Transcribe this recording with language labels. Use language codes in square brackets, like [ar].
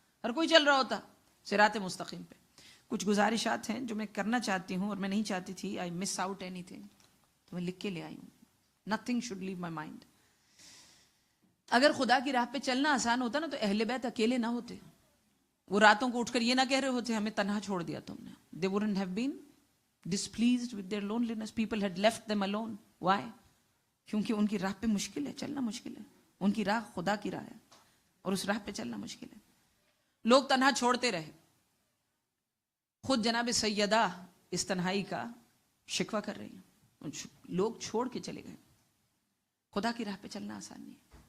[ur] ہر کوئی چل رہا ہوتا صراط مستقیم پہ. کچھ گزارشات ہیں جو میں کرنا چاہتی ہوں اور میں نہیں چاہتی تھی [en] I miss out anything, [ur] تو میں لکھ کے لے آئی ہوں. [en] Nothing should leave my mind. [ur] اگر خدا کی راہ پہ چلنا آسان ہوتا نا تو اہل بیت اکیلے نہ ہوتے. وہ راتوں کو اٹھ کر یہ نہ کہہ رہے ہوتے ہمیں تنہا چھوڑ دیا تم نے. [en] They wouldn't have been displeased with their loneliness. People had left them alone. Why? [ur] کیونکہ ان کی راہ پہ مشکل ہے, چلنا مشکل ہے. ان کی راہ خدا کی راہ ہے اور اس راہ پہ چلنا مشکل ہے. لوگ تنہا چھوڑتے رہے. خود جناب سیدہ اس تنہائی کا شکوہ کر رہی ہیں. لوگ چھوڑ کے چلے گئے. خدا کی راہ پہ چلنا آسان نہیں.